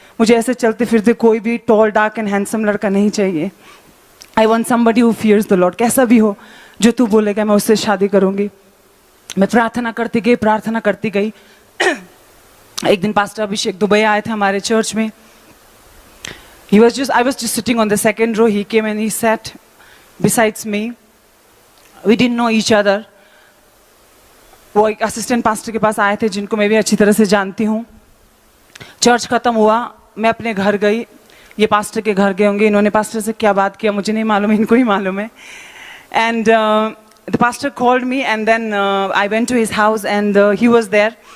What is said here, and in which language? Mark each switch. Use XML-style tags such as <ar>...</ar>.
<hi>मुझे ऐसे चलते फिरते कोई भी</hi> <en>tall dark and handsome</en> <hi>लड़का नहीं चाहिए।</hi> <en>I want somebody who fears the lord.</en> <hi>कैसा भी हो, जो तू बोलेगा मैं उससे शादी करूंगी। मैं प्रार्थना करती गई। एक दिन पास्टर अभिषेक दुबई आए थे हमारे चर्च में।</hi> <en>I was just sitting on the second row. He came and he sat besides me. We didn't know each other.</en> <hi>वो एक असिस्टेंट पास्टर के पास आए थे जिनको मैं भी अच्छी तरह से जानती हूँ। चर्च खत्म हुआ, मैं अपने घर गई। ये पास्टर के घर गए होंगे, इन्होंने पास्टर से क्या बात किया मुझे नहीं मालूम, इनको ही मालूम है।</hi> <en>And the pastor called me and then I went to his house and he was there.</en>